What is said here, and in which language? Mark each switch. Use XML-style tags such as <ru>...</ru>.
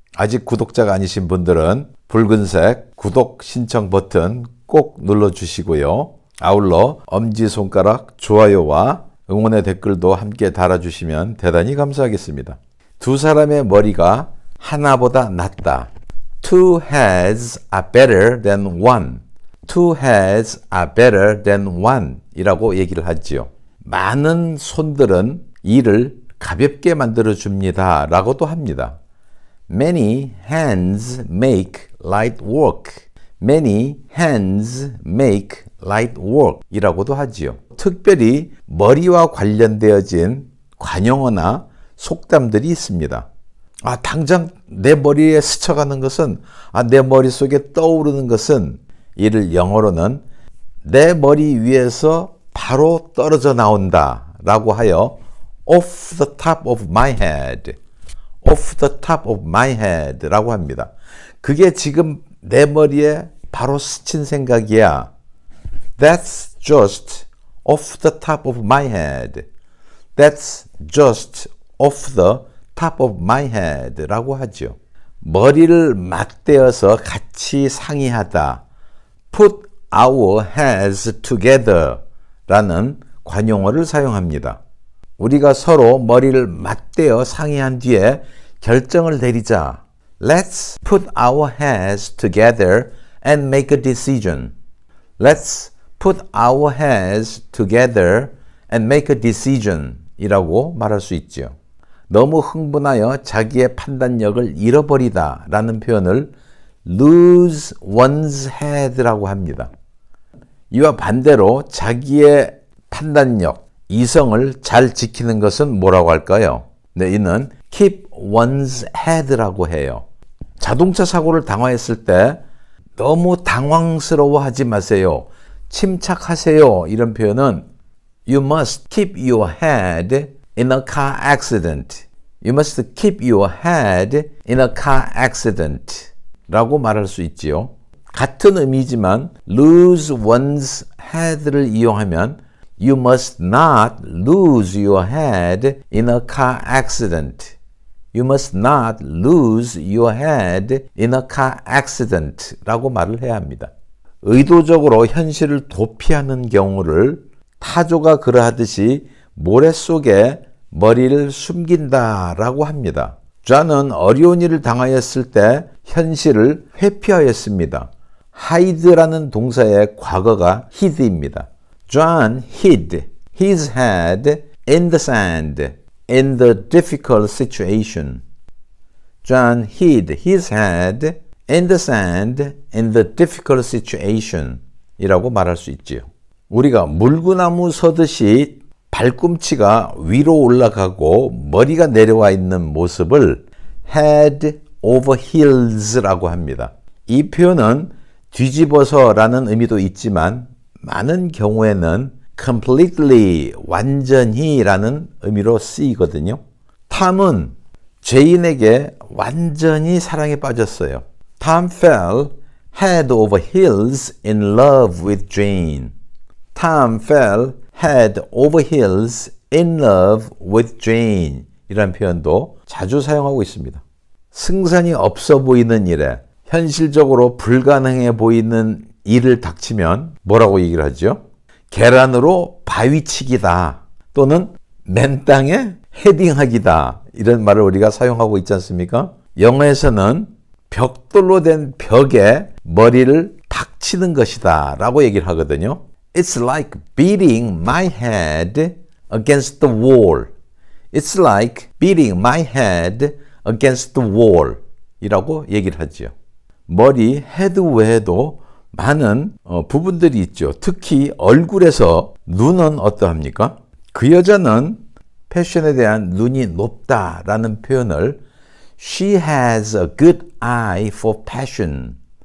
<ko>아직 구독자가 아니신 분들은 붉은색 구독 신청 버튼 꼭 눌러주시고요. 아울러 엄지손가락 좋아요와 응원의 댓글도 함께 달아주시면 대단히 감사하겠습니다. 두 사람의 머리가 하나보다 낫다.</ko> <en>Two heads are better than one. Two heads are better than one</en> <ko>이라고 얘기를 하지요. 많은 손들은 일을 가볍게 만들어 줍니다 라고도 합니다.</ko> <en>Many hands make light work. Many hands make light work</en> <ko>이라고도 하지요. 특별히 머리와 관련되어진 관용어나 속담들이 있습니다. 당장 내 머리에 스쳐가는 것은, 내 머릿속에 떠오르는 것은 이를 영어로는 내 머리 위에서 바로 떨어져 나온다 라고 하여</ko> <en>off the top of my head,</en> <ko>off the top of my head 라고 합니다. 그게 지금 내 머리에 바로 스친 생각이야.</ko> <en>That's just off the top of my head. That's just off the top of my head</en> <ko>라고 하죠. 머리를 맞대어서 같이 상의하다.</ko> <en>Put our heads together</en> <ko>라는 관용어를 사용합니다. 우리가 서로 머리를 맞대어 상의한 뒤에 결정을 내리자.</ko> <en>Let's put our heads together and make a decision. Let's put our heads together and make a decision</en> <ko>이라고 말할 수 있죠. 너무 흥분하여 자기의 판단력을 잃어버리다 라는 표현을</ko> <en>lose one's head</en> <ko>라고 합니다. 이와 반대로 자기의 판단력, 이성을 잘 지키는 것은 뭐라고 할까요? 네, 이는</ko> <en>keep one's head</en> <ko>라고 해요. 자동차 사고를 당했을 때 너무 당황스러워하지 마세요. 침착하세요. 이런 표현은</ko> <en>You must keep your head in a car accident. You must keep your head in a car accident</en> <ko>라고 말할 수 있지요. 같은 의미지만</ko> <en>lose one's head를 이용하면 You must not lose your head in a car accident. You must not lose your head in a car accident</en> <ko>라고 말을 해야 합니다. 의도적으로 현실을 도피하는 경우를 타조가 그러하듯이 모래 속에 머리를 숨긴다라고 합니다. 존은 어려운 일을 당하였을 때 현실을 회피하였습니다. hide라는 동사의 과거가 hid입니다.</ko> <en>John hid his head in the sand in the difficult situation. John hid his head in the sand in the difficult situation</en> <ko>이라고 말할 수 있지요. 우리가 물구나무 서듯이 발꿈치가 위로 올라가고 머리가 내려와 있는 모습을</ko> <en>head over heels</en> <ko>라고 합니다. 이 표현은 뒤집어서라는 의미도 있지만 많은 경우에는 completely, 완전히 라는 의미로 쓰이거든요. 탐은 제인에게 완전히 사랑에 빠졌어요.</ko> <en>Tom fell head over heels in love with Jane. Tom fell head over heels in love with Jane</en> <ko>이란 표현도 자주 사용하고 있습니다. 승산이 없어 보이는 일에 현실적으로 불가능해 보이는 일을 닥치면 뭐라고 얘기를 하죠? 계란으로 바위치기다 또는 맨 땅에 헤딩하기다 이런 말을 우리가 사용하고 있지 않습니까? 영어에서는 벽돌로 된 벽에 머리를 박치는 것이다 라고 얘기를 하거든요.</ko> <en>It's like beating my head against the wall. It's like beating my head against the wall</en> <ko>이라고 얘기를 하죠. 머리 헤드 외에도 많은 부분들이 있죠. 특히 얼굴에서 눈은 어떠합니까? 그 여자는 패션에 대한 눈이 높다라는 표현을</ko> <en>She has a good eye for passion.</en>